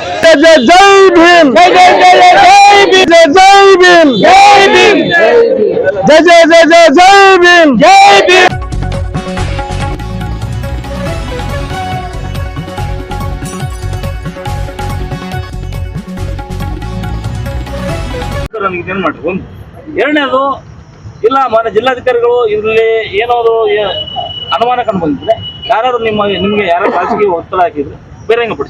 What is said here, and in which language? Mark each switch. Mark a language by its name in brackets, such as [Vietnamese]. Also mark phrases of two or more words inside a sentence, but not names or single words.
[Hindi] जय जय जय भीम जय जय जय जय भीम जय भीम जय जय जय जय जय भीम जय भीम [Kannada] ಎರಡನೇದು ಇಲ್ಲ ಮಾನ್ಯ ಜಿಲ್ಲಾಧಿಕಾರಿಗಳು ಇದರಲ್ಲಿ ಏನಾದ್ರು ಅನುಮಾನ ಕಂಡು ಬಂದಿದ್ರೆ ಯಾರು ನಿಮ್ಗೆ ಯಾರು ರಾಜಕೀಯ ಒತ್ತಡ ಹಾಕಿದ್ರೆ ಬಹಿರಂಗಪಡಿಸಿ.